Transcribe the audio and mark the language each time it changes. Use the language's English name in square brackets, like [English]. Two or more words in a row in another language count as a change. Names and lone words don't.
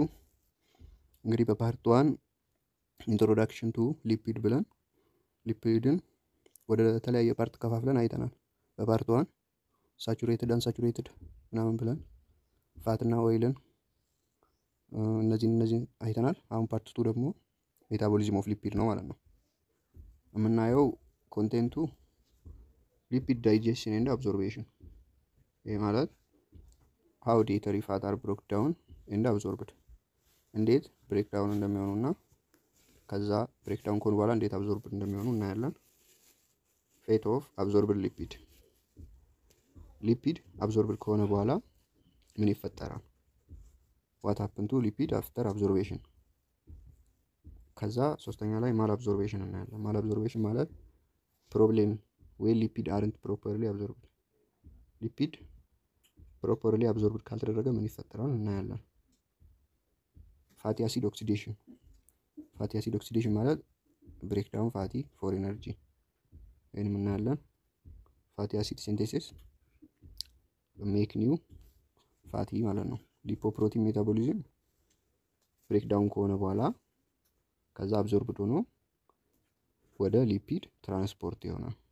[Amharic] እንግዲህ በፓርት 1 [English] introduction to lipid [Amharic] ብለን ሊፒድን ወደ ተለያየ ፓርት ከፋፍለን አይተናል። በፓርት 1 [English] saturated unsaturated [Amharic] ምናምን ብለን ፋትና ኦይልን እነዚህን አይተናል። አሁን ፓርት 2 ደግሞ [English] metabolism of lipid [Amharic] ነው ማለት ነው። የምናየው ኮንቴንቱ [English] lipid digestion and absorption። [Amharic] ይሄ ማለት [English] how dietary fat are broken down and absorbed [Amharic] እንዴት [English] break down [Amharic] እንደሚሆኑና ከዛ [English] break down [Amharic] ከሆኑ በኋላ እንዴት አብዞርብድ እንደሚሆኑ እናያለን። [English] fate of absorbed lipid absorbed [Amharic] ከሆነ በኋላ ምን ይፈጠራል? [English] what happened to lipid after absorption። [Amharic] ከዛ ሶስተኛ ላይ ማል አብዞርቤሽን እናያለን። ማል አብዞርቤሽን ማለት ፕሮብሌም ወይ [English] lipid aren't properly absorbed lipid properly absorbed [Amharic] ካልተደረገ ምን ይፈጠራል እናያለን። [English] fatty acid oxidation [Amharic] ማለት [English] break down fatty for energy [Amharic] ወይንም እናያለን። [English] fatty acid synthesis make new fatty [Amharic] ማለት ነው። [English] lipoprotein metabolism break down [Amharic] ከሆነ በኋላ ከዛ አብዞርብድ ሆኖ ወደ [English] lipid transport [Amharic] ይሆናል።